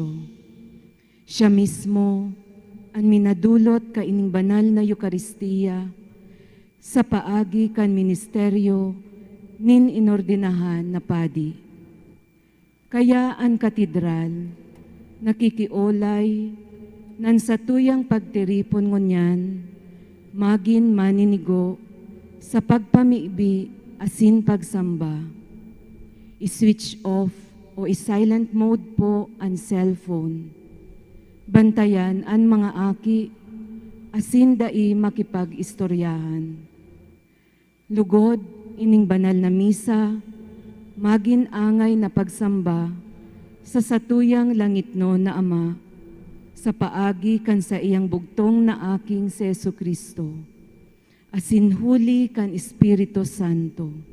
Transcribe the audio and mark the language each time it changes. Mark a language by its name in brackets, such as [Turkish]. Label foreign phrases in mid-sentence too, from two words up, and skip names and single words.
[Bikol] Siya mismo, ang minadulot ka ining banal na Eukaristiya, sa paagi kan ministeryo, nin inordinahan na padi. Kaya ang katedral, nakikiolay, nan satuyang pagtiripon ngunyan, magin maninigo, sa pagpamibi asin pagsamba. I- [English] switch off [Bikol] o i-silent mode po ang cellphone. Bantayan ang mga aki, asin dai makipag-istoryahan. Lugod, ining banal na misa, magin angay na pagsamba sa satuyang langitno na Ama, sa paagi kan sa iyang bugtong na aking si Jesucristo, asin huli kan Espiritu Santo.